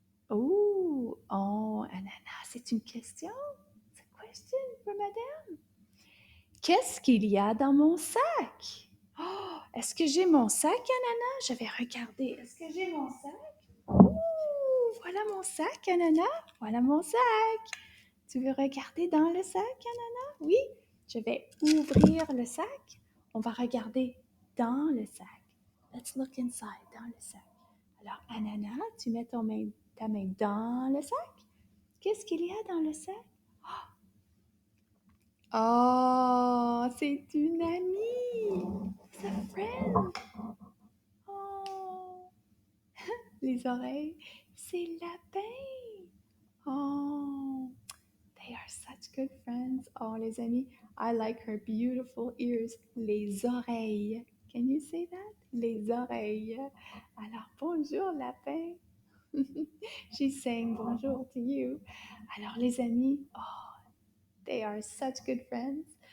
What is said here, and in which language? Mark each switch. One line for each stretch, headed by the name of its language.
French: Oh, Ananas, c'est une question?
English: It's a question for madame.
French: Qu'est-ce qu'il y a dans mon sac? Oh, est-ce que j'ai mon sac, Ananas? Je vais regarder. Est-ce que j'ai mon sac? Oh, voilà mon sac, Ananas. Voilà mon sac. Tu veux regarder dans le sac, Ananas? Oui. Je vais ouvrir le sac. On va regarder dans le sac.
English: Let's look inside,
French: dans le sac. Alors, Ananas, tu mets ta main dans le sac. Qu'est-ce qu'il y a dans le sac? Oh, c'est une amie.
English: It's a friend.
French: Oh, les oreilles, c'est lapin.
English: Oh, they are such good friends.
French: Oh, les amis,
English: I like her beautiful ears.
French: Les oreilles.
English: Can you say that? Les oreilles.
French: Alors, bonjour, lapin.
English: She's saying bonjour to you.
French: Alors, les amis,
English: oh, they are such good friends.